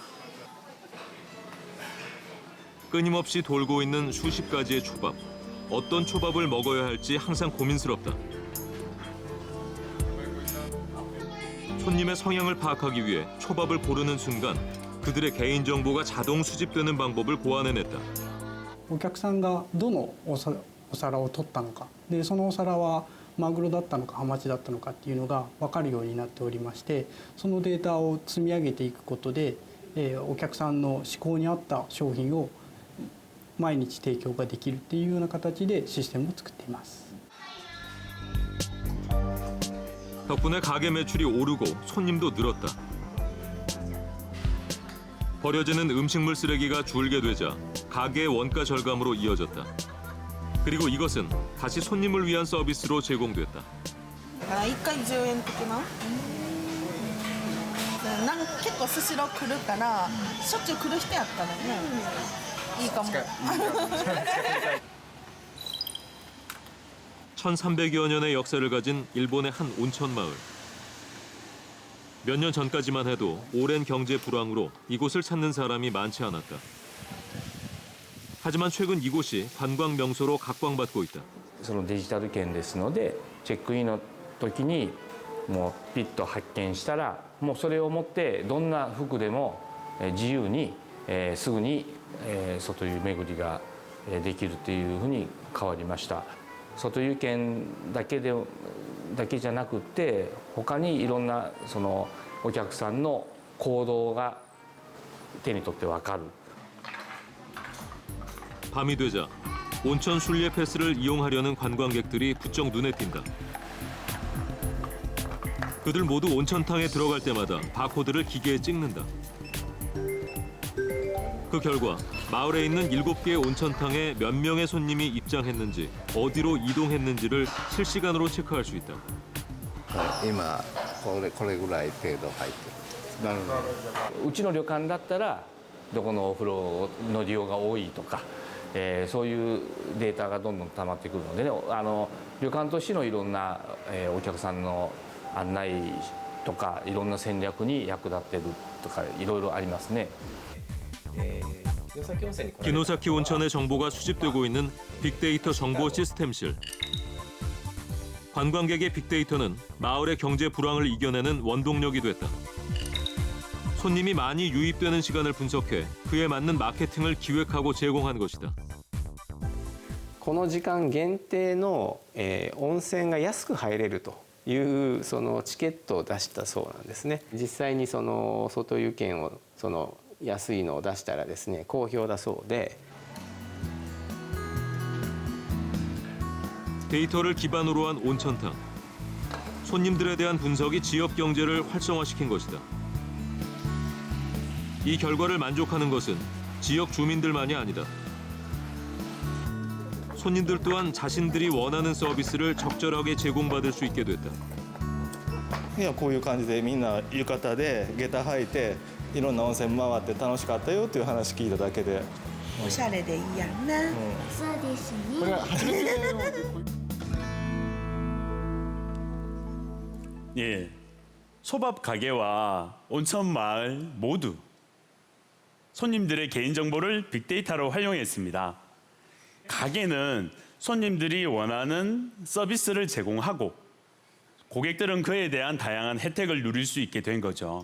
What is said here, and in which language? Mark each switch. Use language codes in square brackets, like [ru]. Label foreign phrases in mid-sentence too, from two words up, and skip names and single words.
[ko] 끊임없이 돌고 있는 수십 가지의 초밥. 어떤 초밥을 먹어야 할지 항상 고민스럽다. 손님의 성향을 파악하기 위해 초밥을 고르는 순간 그들의 개인정보가 자동 수집되는 방법을 고안해냈다. [ja] お客さんがどのお皿を取ったのかでそのお皿はマグロだったのかハマチだったのかっていうのが分かるようになっておりましてそのデータを積み上げていくことで、お客さんの嗜好に合った商品を毎日提供ができるっていうような形でシステムを作っています。 [ko] 덕분에 가게 매출이 오르고 손님도 늘었다. 버려지는 음식물 쓰레기가 줄게 되자 가게의 원가 절감으로 이어졌다. 그리고 이것은 다시 손님을 위한 서비스로 제공됐다. [ja] 1 回10円的な結構スシロー来るからしょっちゅう来る人やったらねいいかも [ko] 1300여 년의 역사를 가진 일본의 한 온천 마을. 몇 년 전까지만 해도 오랜 경제 불황으로 이곳을 찾는 사람이 많지 않았다. 하지만 최근 이곳이 관광 명소로 각광받고 있다. [ja] そのデジタル券ですのでチェックインの時にもうピッと発見したらもうそれを持ってどんな服でも自由にすぐに外湯巡りができるというふうに変わりました。外湯券だけじゃなくて他にいろんなそのお客さんの行動が手に取って分かる。 [ko] 밤이 되자 온천 순례 패스를 이용하려는 관광객들이 부쩍 눈에 띈다. 그들 모두 온천탕에 들어갈 때마다 바코드를 기계에 찍는다. 그 결과 마을에 있는 7개의 온천탕에 몇 명의 손님이 입장했는지 어디로 이동했는지를 실시간으로 체크할 수 있다. [ja] 今これぐらい程度入ってる。なるほど。うちの旅館だったらどこのお風呂の利用が多いとか、そういうデータがどんどん溜まってくるのでね、旅館としてのいろんな、お客さんの案内とかいろんな戦略に役立ってるとかいろいろありますね。 [ko] 기노사키 온천의 정보가 수집되고 있는 빅데이터 정보 시스템실. 관광객의 빅데이터는 마을의 경제 불황을 이겨내는 원동력이 됐다. 손님이 많이 유입되는 시간을 분석해 그에 맞는 마케팅을 기획하고 제공한 것이다. [ja] この時間限定の、温泉が安く入れるというそのチケットを出したそうなんですね。実際にその外湯券をその安いのを出したらですね好評だそうで。 [ko] 데이터를 기반으로 한 온천탕. 손님들에 대한 분석이 지역 경제를 활성화시킨 것이다. 이 결과를 만족하는 것은 지역 주민들만이 아니다. 손님들 또한 자신들이 원하는 서비스를 적절하게 제공받을 수 있게 됐다. [ja] いやこういう感じでみんな浴衣で下駄履いていろんな温泉回って楽しかったよっていう話聞いただけで。おしゃれでいいやんな。そうですね。これは初めて [ko] 예, 소밥 가게와 온천 마을 모두 손님들의 개인정보를 빅데이터로 활용했습니다. 가게는 손님들이 원하는 서비스를 제공하고 고객들은 그에 대한 다양한 혜택을 누릴 수 있게 된 거죠.